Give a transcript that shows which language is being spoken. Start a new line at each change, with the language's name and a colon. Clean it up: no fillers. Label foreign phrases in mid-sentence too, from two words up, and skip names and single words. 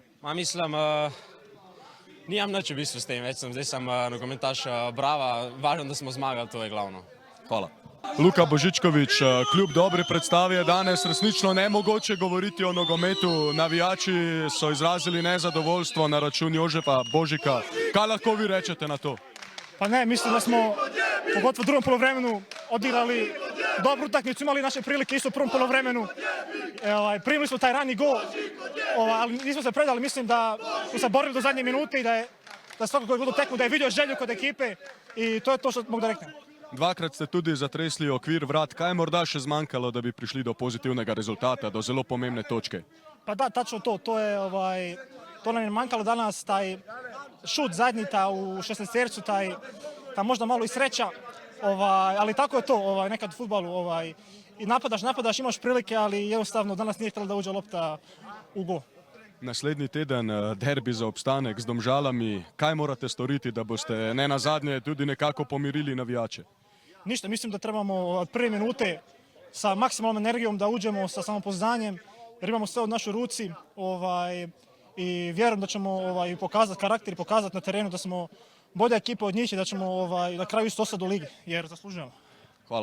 Slovenian: Mislim, nimam nič v bistvu s tem, zdaj sem nogometaš Brava, važno, da smo zmagali, to je glavno. Hvala. Luka Božičković, kljub dobri predstavi je danes resnično nemogoče govoriti o nogometu. Navijači so izrazili nezadovoljstvo na račun Jožefa Božika. Kaj lahko vi rečete na to?
Bosnian: Pa ne, mislim da smo pogotovo u drugom polovremenu odigrali dobru utakmicu, imali naše prilike isto u prvom polovremenu. Primili smo taj rani gol, ali nismo se predali, mislim da smo se borili do zadnje minute i da svakako je god tekmu, da je vidio želju kod ekipe i to je to što mogu da reknem.
Slovenian: Dvakrat ste tudi zatresli okvir vrat. Kaj je morda še zmanjkalo, da bi prišli do pozitivnega rezultata, do zelo pomembne točke?
Bosnian: Pa da, tačno to. To nam je manjkalo danas, taj šut zadnji u 16-tercu, ta možda malo i sreća, ali tako je to nekad u fudbalu. I napadaš, imaš prilike, ali jednostavno danas nije htjela da uđe lopta u gol.
Slovenian: Naslednji teden derbi za obstanek z Domžalami. Kaj morate storiti, da boste ne nazadnje tudi nekako pomirili navijače?
Bosnian: Ništa, mislim da trebamo od prve minute sa maksimalnom energijom da uđemo sa samopoznanjem, jer imamo sve od našoj ruci i vjerujem da ćemo pokazati karakter i pokazati na terenu da smo bolja ekipa od njih i da ćemo na kraju isto ostati u ligi, jer zaslužujemo.